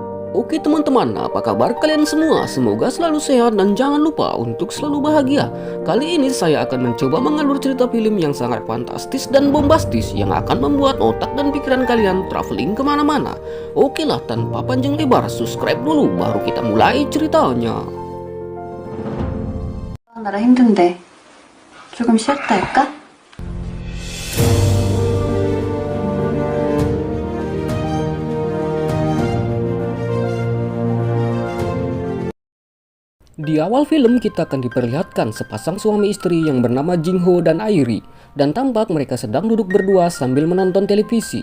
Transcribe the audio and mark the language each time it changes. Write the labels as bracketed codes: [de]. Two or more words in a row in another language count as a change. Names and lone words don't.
[id] Oke teman-teman, apa kabar kalian semua? Semoga selalu sehat dan jangan lupa untuk selalu bahagia. Kali ini saya akan mencoba mengalur cerita film yang sangat fantastis dan bombastis yang akan membuat otak dan pikiran kalian traveling kemana-mana. Oke lah, tanpa panjang lebar, subscribe dulu baru kita mulai ceritanya. [ko] 나라 힘든데 조금 쉬었다 할까? [id] Di awal film kita akan diperlihatkan sepasang suami istri yang bernama Jingho dan Airi, dan tampak mereka sedang duduk berdua sambil menonton televisi.